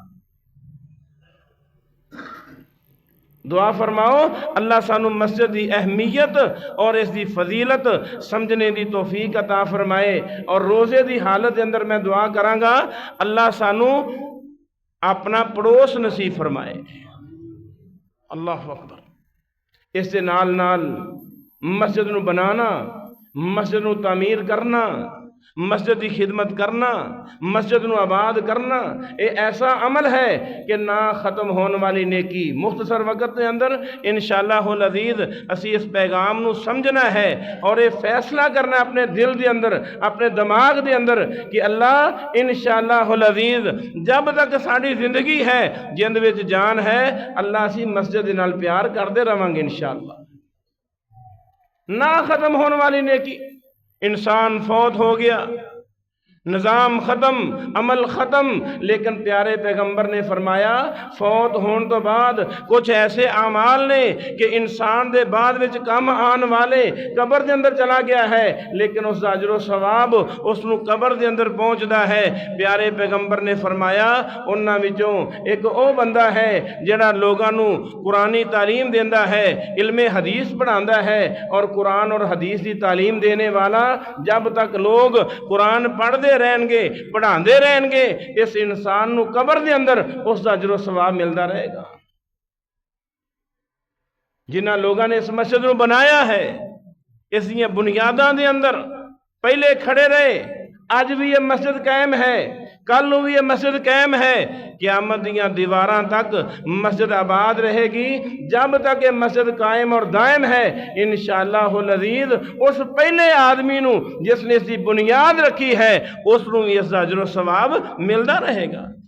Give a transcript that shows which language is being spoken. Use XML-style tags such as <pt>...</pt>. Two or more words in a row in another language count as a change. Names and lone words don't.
<pa>دعا فرماؤ اللہ سانو مسجد دی اہمیت اور اس دی فضیلت سمجھنے دی توفیق عطا فرمائے۔ اور روزے دی حالت دے اندر میں دعا کراں گا اللہ سانو اپنا پڑوس نصیب فرمائے۔</pa> <ar>اللہ اکبر۔</ar> <pa>اس دے نال نال مسجد نو بنانا، مسجد نو تعمیر کرنا، مسجد کی خدمت کرنا، مسجد نو آباد کرنا، یہ ایسا عمل ہے کہ نہ ختم ہونے والی نیکی۔ مختصر وقت کے اندر</pa> <ar>انشاءاللہ العزیز</ar> <pa>اسی اس پیغام نو سمجھنا ہے اور یہ فیصلہ کرنا ہے اپنے دل دے اندر، اپنے دماغ دے اندر کہ اللہ</pa> <ar>انشاءاللہ العزیز</ar> <pa>جب تک ساری زندگی ہے، جند وچ جان ہے، اللہ اسی مسجد نال پیار کردے رہاں گے انشاءاللہ۔ نہ ختم ہونے والی نیکی، انسان فوت ہو گیا، نظام ختم، عمل ختم، لیکن پیارے پیغمبر نے فرمایا فوت ہون تو بعد کچھ ایسے اعمال نے کہ انسان دے بعد وچ کم آن والے، قبر دے اندر چلا گیا ہے لیکن اس اجر و ثواب اس نو قبر دے اندر پہنچدا ہے۔ پیارے پیغمبر نے فرمایا انہاں وچوں ایک او بندہ ہے جڑا لوگاں نو قرآنی تعلیم دیندا ہے، علم حدیث پڑھاندا ہے، اور قرآن اور حدیث دی تعلیم دینے والا جب تک لوگ قرآن پڑھ دے رہن گے، پڑھان دے رہن گے، اس انسان نو قبر دے اندر اس دا اجر و ثواب ملدا رہے گا۔ جنہاں لوگاں نے اس مسجد نو بنایا ہے، اس دیاں بنیاداں دے اندر پہلے کھڑے رہے، آج بھی یہ مسجد قائم ہے، کل نو بھی یہ مسجد قائم ہے، قیامت دیاں دیواراں تک مسجد آباد رہے گی۔ جب تک یہ مسجد قائم اور دائم ہے</pa> <ar>انشاءاللہ العزیز</ar> <pa>اس پہلے آدمی نو جس نے اس کی بنیاد رکھی ہے اس نو بھی اس اجر و ثواب ملدا رہے گا۔</pa>